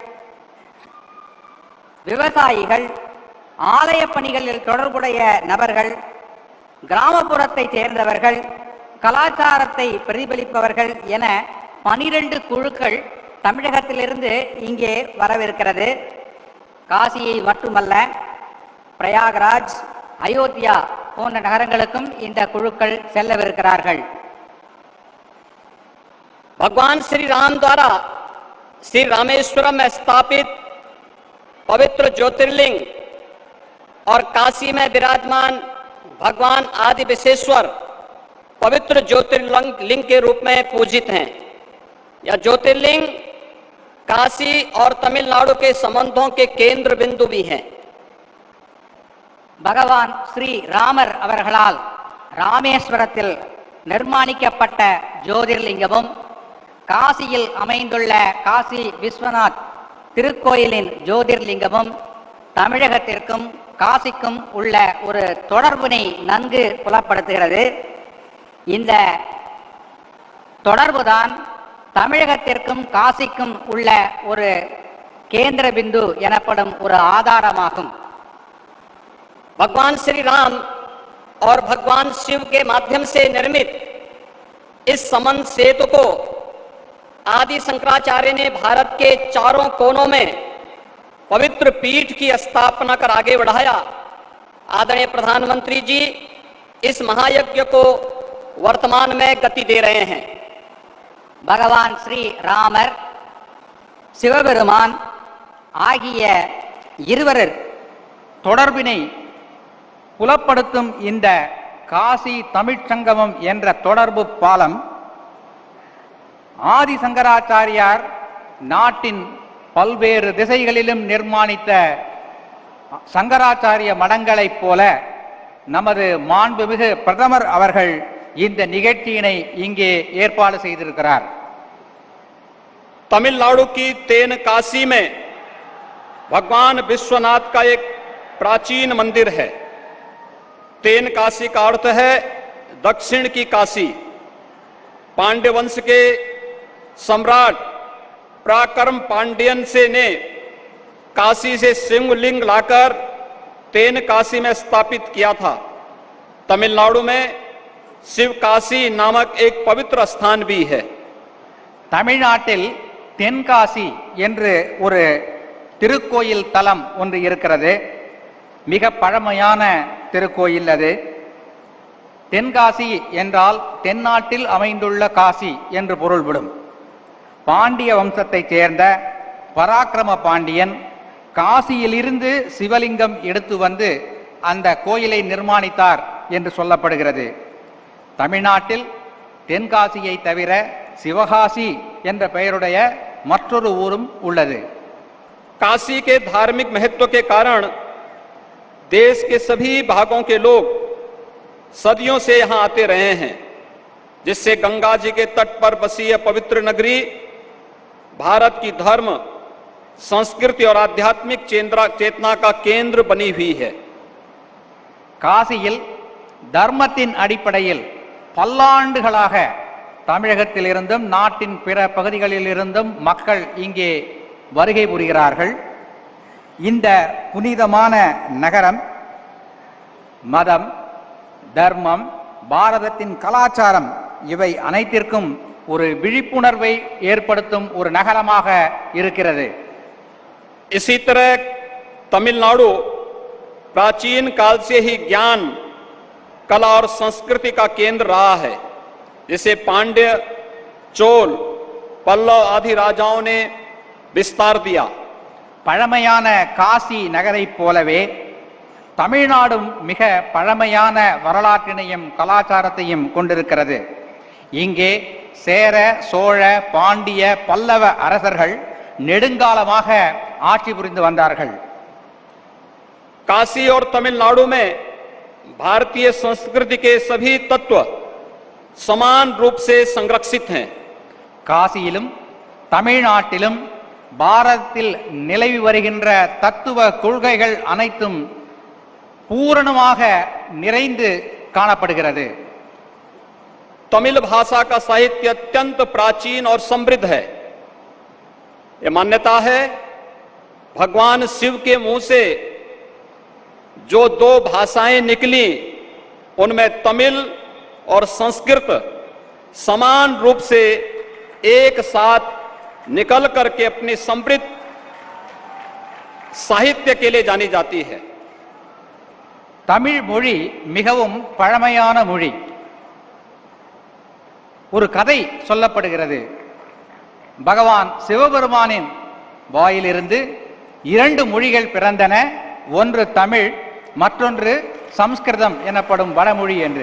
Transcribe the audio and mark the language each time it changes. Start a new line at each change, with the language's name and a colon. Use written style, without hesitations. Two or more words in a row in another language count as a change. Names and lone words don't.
Tamil: விவசாயிகள், ஆலய பணிகளில் தொடர்புடைய நபர்கள், கிராமப்புறத்தை சேர்ந்தவர்கள், கலாச்சாரத்தை பிரதிபலிப்பவர்கள் என 12 குழுக்கள் தமிழகத்திலிருந்து இங்கே வரவிருக்கிறது. காசியை மட்டுமல்ல, பிரயாகராஜ், அயோத்தியா போன்ற நகரங்களுக்கும் இந்த குழுக்கள் செல்லவிருக்கிறார்கள்.
Hindi: भगवान श्री राम द्वारा श्री रामेश्वरम में स्थापित पवित्र ज्योतिर्लिंग और काशी में विराजमान भगवान आदि विशेश्वर पवित्र ज्योतिर्लिंग के रूप में पूजित हैं. यह ज्योतिर्लिंग काशी और तमिलनाडु के संबंधों के केंद्र बिंदु भी हैं.
Tamil: பகவான் ஸ்ரீ ராமர் அவர்களால் ராமேஸ்வரத்தில் நிர்மாணிக்கப்பட்ட ஜோதிர்லிங்கமும் காசியில் அமைந்துள்ள காசி விஸ்வநாத் திருக்கோயிலின் ஜோதிர்லிங்கமும் தமிழகத்திற்கும் காசிக்கும் உள்ள ஒரு தொடர்பினை நன்கு புலப்படுத்துகிறது. இந்த தொடர்புதான் தமிழகத்திற்கும் காசிக்கும் உள்ள ஒரு
Hindi: केंद्र बिंदु
Tamil: எனப்படும் ஒரு ஆதாரமாகும்.
Hindi: भगवान श्री राम और भगवान शिव के माध्यम से निर्मित इस संबंध सेतु को आदि शंकराचार्य ने भारत के चारों कोनों में पवित्र पीठ की स्थापना कर आगे बढ़ाया. आदरणीय प्रधानमंत्री जी इस महायज्ञ को वर्तमान में गति दे रहे हैं.
Tamil: பகவான் ஸ்ரீ ராமர், சிவபெருமான் ஆகிய இருவரர் தொடர்பினை புலப்படுத்தும் இந்த காசி தமிழ்ச் சங்கமம் என்ற தொடர்பு பாலம் ஆதி சங்கராச்சாரியார் நாட்டின் பல்வேறு திசைகளிலும் நிர்மாணித்த சங்கராச்சாரிய மடங்களைப் போல நமது மாண்புமிகு பிரதமர் அவர்கள் இந்த நிகழ்ச்சியினை இங்கே ஏற்பாடு செய்திருக்கிறார்.
Hindi: तमिलनाडु की तेन काशी में भगवान विश्वनाथ का एक प्राचीन मंदिर है. तेन काशी का अर्थ है दक्षिण की काशी. पांड्य वंश के सम्राट पराक्रम पांड्यन से ने काशी से शिवलिंग लाकर तेन काशी में स्थापित किया था. तमिलनाडु में शिव काशी नामक एक पवित्र स्थान भी है.
Tamil: தமிழ்நாட்டில் தென்காசி என்று ஒரு திருக்கோயில் தலம் ஒன்று இருக்கிறது. மிக பழமையான திருக்கோயில் அது. தென்காசி என்றால் தென்னாட்டில் அமைந்துள்ள காசி என்று பொருள்படும். பாண்டிய வம்சத்தைச் சேர்ந்த பராக்கிரம பாண்டியன் காசியிலிருந்து சிவலிங்கம் எடுத்து வந்து அந்த கோயிலை நிர்மாணித்தார் என்று சொல்லப்படுகிறது. தமிழ்நாட்டில் தென்காசியை தவிர சிவகாசி என்ற பெயருடைய மற்றொரு ஊரும் உள்ளது.
Hindi: काशी के धार्मिक महत्व के कारण देश के सभी भागों के लोग सदियों से यहां आते रहे हैं, जिससे गंगा जी के तट पर बसी यह पवित्र नगरी भारत की धर्म, संस्कृति और आध्यात्मिक चेतना का केंद्र बनी हुई है.
Tamil: காசியில் தர்மத்தின் அடிப்படையில் பல்லாண்டுகளாக தமிழகத்திலிருந்தும் நாட்டின் பிற பகுதிகளிலிருந்தும் மக்கள் இங்கே வருகை புரிகிறார்கள். இந்த புனிதமான நகரம் மதம், தர்மம், பாரதத்தின் கலாச்சாரம் இவை அனைத்திற்கும் ஒரு விழிப்புணர்வை ஏற்படுத்தும் ஒரு நகரமாக இருக்கிறது.
Hindi: इसी तरह तमिलनाडु प्राचीन काल से ही ज्ञान, कला और संस्कृति का केंद्र रहा है, जिसे पांड्य, चोल, पल्लव आदि राजाओं ने विस्तार दिया.
Tamil: பழமையான காசி நகரைப் போலவே தமிழ்நாடும் மிக பழமையான வரலாற்றினையும் கலாச்சாரத்தையும் கொண்டிருக்கிறது. இங்கே சேர, சோழ, பாண்டிய, பல்லவ அரசர்கள் நெடுங்காலமாக ஆட்சி புரிந்து வந்தார்கள்.
Hindi: काशी और तमिलनाडु में भारतीय संस्कृति के सभी तत्व समान रूप से संरक्षित हैं.
Tamil: காசியிலும் தமிழ்நாட்டிலும் பாரதத்தில் நிலவி வருகின்ற தத்துவ கொள்கைகள் அனைத்தும் பூரணமாக நிறைந்து காணப்படுகிறது.
Hindi: तमिल भाषा का साहित्य अत्यंत प्राचीन और समृद्ध है. यह मान्यता है भगवान शिव के मुंह से जो दो भाषाएं निकली उनमें तमिल और संस्कृत समान रूप से एक साथ निकल करके अपनी समृद्ध साहित्य के लिए जानी जाती है.
Tamil: தமிழ் மொழி மிகவும் பழமையான மொழி. ஒரு கதை சொல்லப்படுகிறது. பகவான் சிவபெருமானின் வாயிலிருந்து இரண்டு மொழிகள் பிறந்தன. ஒன்று தமிழ், மற்றொன்று சம்ஸ்கிருதம் எனப்படும் வடமொழி என்று.